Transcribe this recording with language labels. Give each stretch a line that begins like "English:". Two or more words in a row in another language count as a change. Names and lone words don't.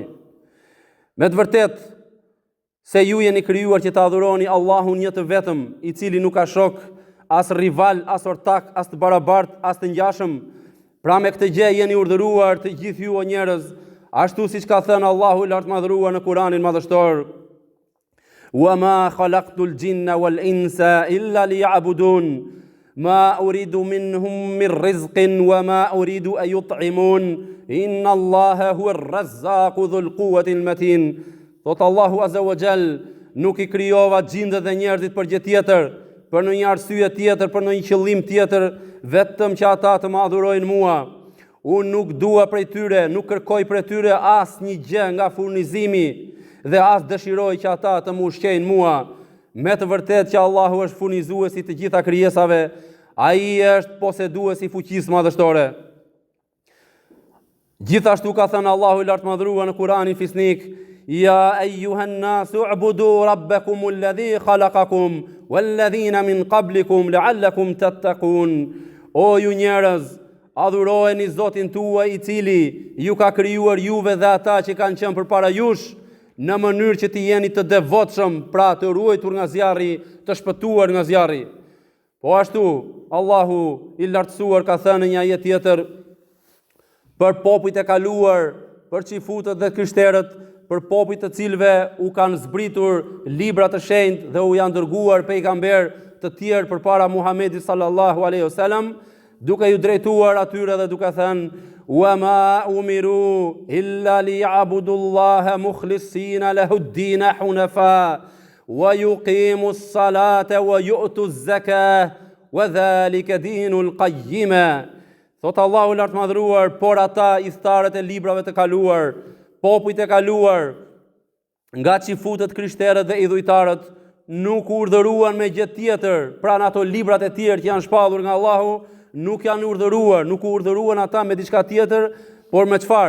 Albanian: Me të vërtetë se ju jeni krijuar që të adhuroni Allahun një të vetëm, i cili nuk ka shok, as rival, as ortak, as të barabart, as të ngjashëm. Pra me këtë gjë jeni urdhëruar të gjithë ju o njerëz, ashtu siç ka thënë Allahu i lartëmadhëruar në Kur'anin madhështor:
Arabic: وَمَا خَلَقْتُ الْجِنَّ وَالْإِنسَ إِلَّا لِيَعْبُدُونَ مَا أُرِيدُ مِنْهُمْ مِنْ رِزْقٍ وَمَا أُرِيدُ أَنْ يُطْعِمُونَ إِنَّ اللَّهَ هُوَ الرَّزَّاقُ ذُو الْقُوَّةِ الْمَتِينُ.
Albanian: Thot Allahu
Arabic: عز وجل,
Albanian: nuk i krijova gjindet dhe njerëzit për gjë tjetër, për në një arsye tjetër, për në një qëllim tjetër, vetëm që ata të më adhurojnë mua. Unë nuk dua prej tyre, nuk kërkoj prej tyre as një gjë nga furnizimi, dhe as dëshiroj që ata të më ushqejnë mua. Me të vërtet që Allahu është furnizuesi të gjitha krijesave, ai është poseduesi i fuqisë madhështore. Gjithashtu ka thënë Allahu i lartëmadhëruar në Kur'anin fisnik:
Arabic: يا أيها الناس اعبدوا ربكم الذي خلقكم والذين من قبلكم لعلكم تتقون.
Albanian: O ju njerëz, adhurojeni Zotin tuaj i cili ju ka krijuar juve dhe ata që kanë qenë përpara jush, në mënyrë që të jeni të devotshëm, pra të ruajtur nga zjarri, të shpëtuar nga zjarri. Po ashtu, Allahu i lartësuar ka thënë në një ajet tjetër për popujt e kaluar, për xifutët dhe krishterët, për popujt të cilëve u kanë zbritur libra të shenjtë dhe u janë dërguar pejgamber të tjerë përpara Muhamedit
Arabic: صلى الله عليه وسلم,
Albanian: duke ju drejtuar atyre dhe duke thënë:
Arabic: وَمَا أُمِرُوا إِلَّا لِيَعْبُدُوا اللَّهَ مُخْلِصِينَ لَهُ الدِّينَ حُنَفَاءَ وَيُقِيمُوا الصَّلَاةَ وَيُؤْتُوا الزَّكَاةَ وَذَلِكَ دِينُ الْقَيِّمَةِ.
Albanian: Thot Allahu i lartëmadhëruar, por ata idhtarët e librave të kaluar, popujt e kaluar, nga xifutët, krishterët dhe idhujtarët, nuk urdhëruan me gjë tjetër, pra në ato librat e tjerë që janë shpallur nga Allahu, nuk janë urdhëruar, nuk u urdhëruan ata me diçka tjetër, por me çfarë?